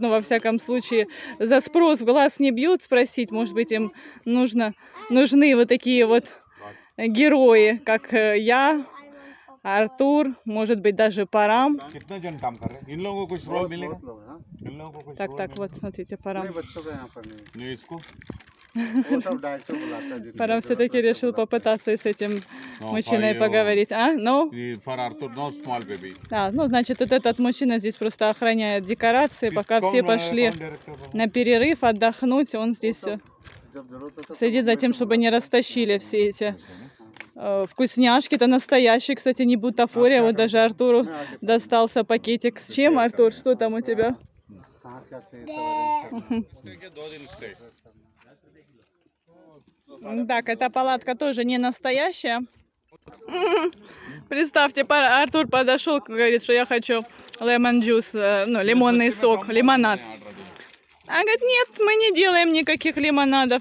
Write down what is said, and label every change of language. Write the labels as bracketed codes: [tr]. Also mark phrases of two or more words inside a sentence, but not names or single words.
[ru] Ну, во всяком случае, за спрос в глаз не бьют, спросить, может быть, им нужны вот такие вот герои, как я, Артур, может быть, даже Парам. Так, вот, смотрите, Парам. [hi] वो सब 250 बुलाता है जिनको [ru] Парам [hi] जरूरत [ru] все-таки [hi] है, [ru] решил [hi] बुलाता [ru] попытаться и с этим No, мужчиной [en] for you, [ru] поговорить. А? Ну? [en] for Arthur, no small baby. [ru] А, ну, значит, вот этот мужчина здесь просто охраняет декорации, пока все пошли на перерыв отдохнуть. Он здесь [hi] है। जब जरूरत हो तो [ru] следит за тем, чтобы не растащили все эти вкусняшки. Это настоящие, кстати, не бутафория. Вот даже Артуру достался пакетик. С чем, Артур? Что там у тебя? [hi] कहाँ क्या चाहिए [ru] Так, эта палатка тоже не настоящая. Представьте, Артур подошел, говорит, что я хочу [en] lemon juice, [ru] ну, лимонный сок, лимонад. А говорит, нет, мы не делаем никаких лимонадов.